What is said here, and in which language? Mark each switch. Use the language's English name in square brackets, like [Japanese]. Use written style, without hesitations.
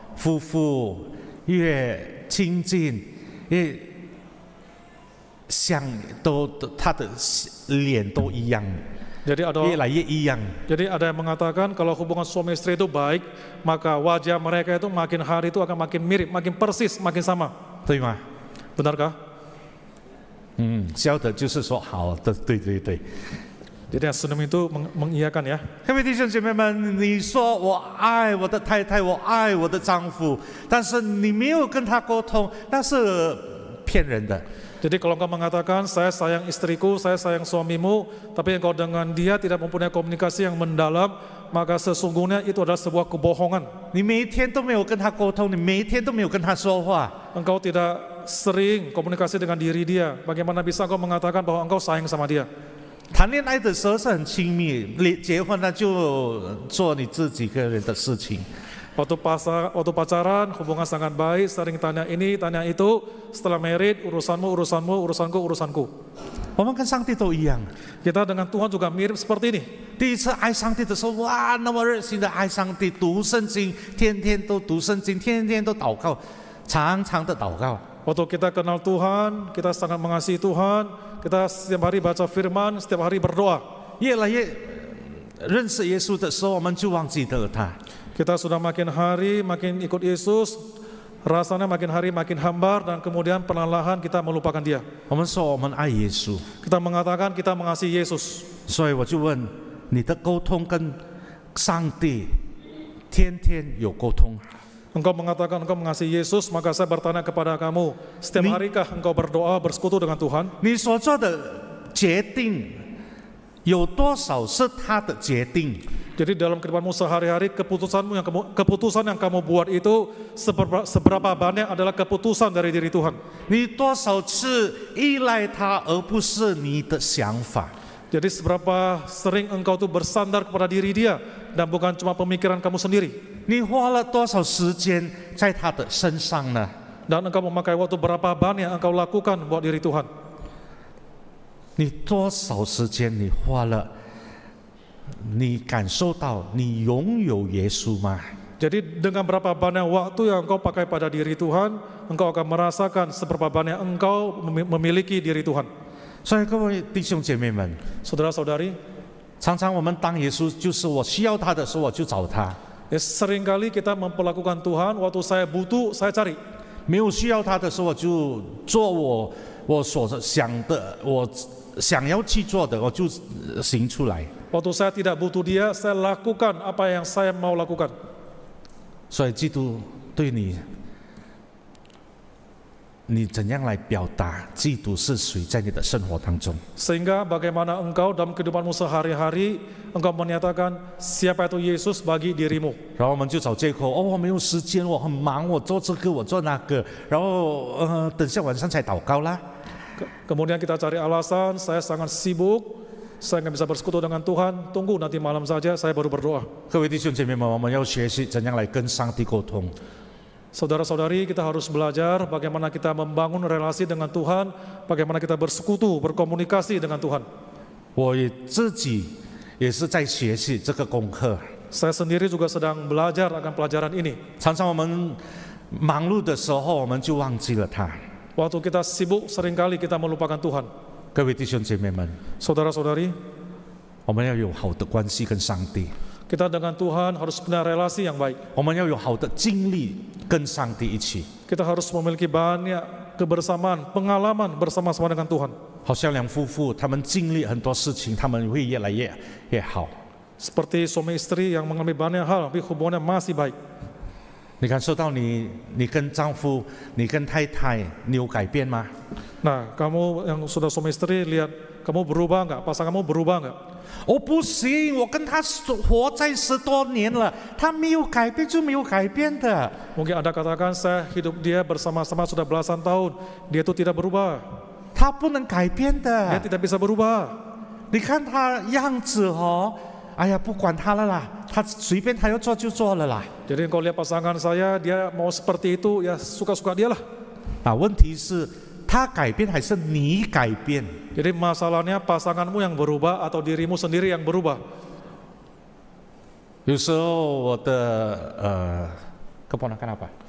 [Chinese] 夫妇越亲近，越像他的脸都一样， [Indonesian] Jadi ada [Chinese] 越来越一样。 [Indonesian] Jadi ada yang mengatakan kalau hubungan suami istri itu baik, maka wajah mereka itu makin hari itu akan makin mirip, makin persis, makin sama. [Chinese] 对吗？ [Indonesian] Benarkah? [Chinese] 笑的就是说好的，对。 [Indonesian] Jadi Asnam itu mengiyakan ya. [Chinese] 各位弟兄姐妹们，你说我爱我的太太，我爱我的丈夫，但是你没有跟他沟通，那是骗人的。 [Indonesian] Jadi kalau engkau mengatakan saya sayang istriku, saya sayang suamimu, tapi engkau dengan dia tidak mempunyai komunikasi yang mendalam, maka sesungguhnya itu adalah sebuah kebohongan. [Chinese] 你每一天都没有跟他沟通，你每一天都没有跟他说话。 [Indonesian] Engkau tidak sering komunikasi dengan diri dia. Bagaimana bisa engkau mengatakan bahwa engkau sayang sama dia? [Chinese] 谈恋爱的时候是很亲密，结婚了就做你自己个人的事情。 [Indonesian] Waktu pacaran hubungan sangat baik, sering tanya ini, tanya itu. Setelah married, urusanmu, urusanku, urusanku. [Chinese] 我们跟上帝都一样。 [Indonesian] Kita dengan Tuhan juga mirip seperti ini. [Chinese] 第一次爱上帝的时候，哇，那么热心的爱上帝，读圣经，天天都读圣经，天天都祷告，常常的祷告。 [Indonesian] Waktu kita kenal Tuhan, kita sangat mengasihi Tuhan, kita setiap hari baca firman, setiap hari berdoa. [Chinese] 越来越认识耶稣的时候，我们就忘记了他。 [Indonesian] Kita sudah makin hari makin ikut Yesus, rasanya makin hari makin hambar, dan kemudian perlahan kita melupakan Dia. [Chinese] 我们说我们爱耶稣， [Indonesian] Kita mengatakan kita mengasihi Yesus. [Chinese] 所以我就问你的沟通跟上帝天天有沟通。 [Indonesian] Engkau mengatakan engkau mengasihi Yesus, maka saya bertanya kepada kamu, setiap harikah engkau berdoa bersekutu dengan Tuhan? [Chinese] 你所做的决定有多少是他的决定？ [Indonesian] Jadi dalam kehidupanmu sehari-hari, keputusan yang kamu buat itu seberapa banyak adalah keputusan dari diri Tuhan. [Chinese] 你多少次依赖他，而不是你的想法？ [Indonesian] Jadi seberapa sering engkau tuh bersandar kepada diri Dia dan bukan cuma pemikiran kamu sendiri. [Chinese] 你花了多少时间在他的身上呢？ [Indonesian] Dan engkau memakai waktu berapa banyak engkau lakukan buat diri Tuhan. [Chinese] 你多少时间你花了？你感受到你拥有耶稣吗？ [Indonesian] Jadi dengan berapa banyak waktu yang engkau pakai pada diri Tuhan, engkau akan merasakan seberapa banyak engkau memiliki diri Tuhan. [Chinese] 所以各位弟兄姐妹们， [Indonesian] Saudara-saudari, [Chinese] 常常我们当耶稣就是我需要他的时候我就找他， [Indonesian] seringkali kita memperlakukan Tuhan, waktu saya butuh, saya cari. [Chinese] 没有需要他的时候我就做我所想的，我想要去做的我就行出来。 [Indonesian] Waktu saya tidak butuh Dia, saya lakukan apa yang saya mau lakukan. [Chinese] 所以基督对你，你怎样来表达基督是谁在你的生活当中？ [Indonesian] Sehingga bagaimana engkau dalam kehidupanmu sehari-hari, engkau menyatakan siapa itu Yesus bagi dirimu. [Chinese] 然后我们就找借口，我没有时间，我很忙，我做这个，我做那个，然后等下晚上才祷告啦。 [Indonesian] Kemudian kita cari alasan, saya sangat sibuk, saya nggak bisa bersekutu dengan Tuhan, tunggu nanti malam saja saya baru berdoa. [Chinese] 各位弟兄姐妹们，我们要学习怎样来跟上帝沟通。 [Indonesian] Saudara-saudari, kita harus belajar bagaimana kita membangun relasi dengan Tuhan, bagaimana kita bersekutu, berkomunikasi dengan Tuhan. [Chinese] 我自己也是在学习这个功课。 [Indonesian] Saya sendiri juga sedang belajar akan pelajaran ini. [Chinese] 常常我们忙碌的时候，我们就忘记了他。 [Indonesian] Waktu kita sibuk, seringkali kita melupakan Tuhan. [Chinese] 各位弟兄姐妹们， [Indonesian] Saudara-saudari, [Chinese] 我们要有好的关系跟上帝， [Indonesian] kita dengan Tuhan harus punya relasi yang baik. [Chinese] 我们要有好的经历跟上帝一起。 [Indonesian] Kita harus memiliki banyak kebersamaan, pengalaman bersama-sama dengan Tuhan. [Chinese] 好像两夫妇，他们经历很多事情，他们会越来越好。 [Indonesian] Seperti suami istri yang mengalami banyak hal, tapi hubungannya masih baik. [Chinese] 你感受到你跟丈夫、你跟太太，你有改变吗？ [Indonesian] Nah, kamu yang sudah suami istri, lihat kamu berubah nggak? Pasangan kamu berubah nggak? [Chinese] 我不行，我跟他活在10多年了，他没有改变就没有改变的。 [Indonesian] Mungkin Anda katakan, saya hidup dia bersama-sama sudah belasan tahun, dia itu tidak berubah. [Chinese] 他不能改变 [Indonesian] Dia [Chinese] 的。 [Indonesian] tidak bisa berubah. [Chinese] 你看他样子哦，哎呀，不管他了啦，他随便他要做就做了啦。 [Indonesian] Jadi engkau lihat pasangan saya, dia mau seperti itu, ya suka-suka dia lah. [Chinese] 问题是他改变还是你改变？ [Indonesian] Jadi masalahnya pasanganmu yang berubah atau dirimu sendiri yang berubah. [Chinese] 有时候我的keponakan apa？